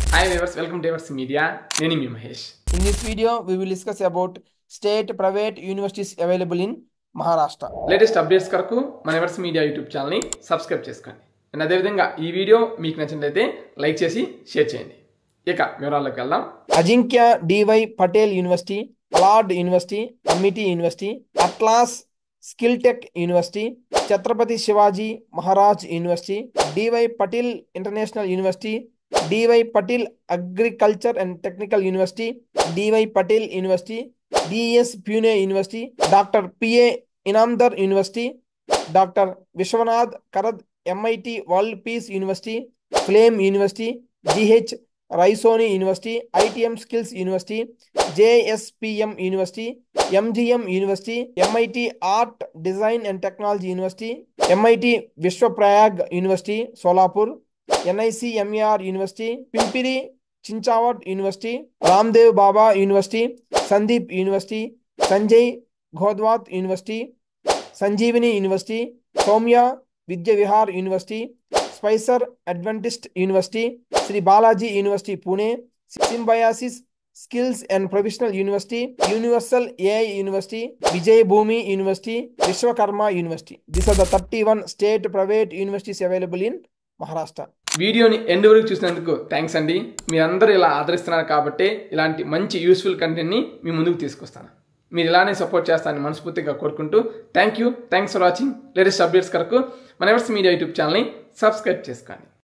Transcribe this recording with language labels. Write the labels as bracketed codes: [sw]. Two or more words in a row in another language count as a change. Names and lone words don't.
[en] Hi viewers, welcome to Everts Media. [te] నేను మీ Mahesh. [en] In this video, we will discuss about state private universities available in Maharashtra. latest updates [te] కొరకు మన ఎవర్స్ మీడియా యూట్యూబ్ ఛానల్ని సబ్స్క్రైబ్ చేసుకోండి. అండ్ అదేవిధంగా ఈ వీడియో మీకు నచ్చినట్లయితే లైక్ చేసి షేర్ చేయండి. ఇక వివరాల్లోకి వెళ్దాం. [en] Ajinkya D.Y. Patel University, Allard University, Amity University, Atlas Skill Tech University, Chhatrapati Shivaji Maharaj University, D.Y. Patel International University, D.Y. Patel Agriculture and Technical University, D.Y. Patel University, D.S. Pune University, Dr. P.A. Inamdar University, Dr. Vishwanath Karad MIT World Peace University, Flame University, G.H. Raisoni University, ITM Skills University, JSPM University, MGM University, MIT Art Design and Technology University, MIT Vishwaprayag University, Solapur, NIC MER University, Pimpiri Chinchawad University, Ramdev Baba University, Sandeep University, Sanjay Ghodwat University, Sanjeevani University, Soumya Vidya Vihar University, Spicer Adventist University, Sri Balaji University Pune, Symbiosis Skills and Professional University, Universal AI University, Vijay Bhumi University, Vishwakarma University. These are the 31 state private universities available in Maharashtra. [te] వీడియోని ఎండ్ వరకు చూసినందుకు థ్యాంక్స్ అండి. మీరందరూ ఇలా ఆదరిస్తున్నారు కాబట్టి ఇలాంటి మంచి [en] useful content [te] మీ ముందుకు తీసుకొస్తాను. మీరు ఇలానే సపోర్ట్ చేస్తారని మనస్ఫూర్తిగా కోరుకుంటూ [en] thanks for watching. latest updates [te] కొరకు మన ఎవర్స్ మీడియా యూట్యూబ్ ఛానల్ని సబ్స్క్రైబ్ చేసుకోండి.